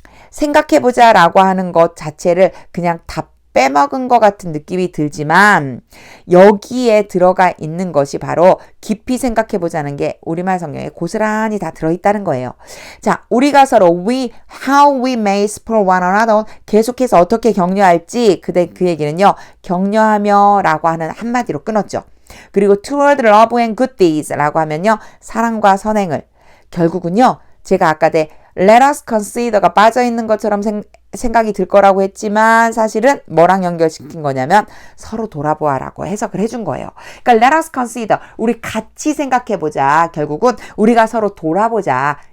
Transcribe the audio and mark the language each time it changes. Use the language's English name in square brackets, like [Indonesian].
[Korean] 생각해보자 라고 하는 것 자체를 그냥 다 빼먹은 것 같은 느낌이 들지만 여기에 들어가 있는 것이 바로 깊이 생각해보자는 게 우리말 성경에 고스란히 다 들어있다는 거예요. 자, 우리가 서로 [English] how we may spur one another [Korean] 계속해서 어떻게 격려할지 그 얘기는요. 격려하며 라고 하는 한마디로 끊었죠. 그리고 [English] toward love and good deeds [Korean] 라고 하면요. 사랑과 선행을 결국은요. 제가 아까 [English] let us consider [Korean] 가 빠져있는 것처럼 생각이 들 거라고 했지만 사실은 뭐랑 연결시킨 거냐면 서로 돌아보아라고 해석을 해준 거예요. 그러니까 [English] let us consider [Korean] 우리 같이 생각해보자. 결국은 우리가 서로 돌아보자.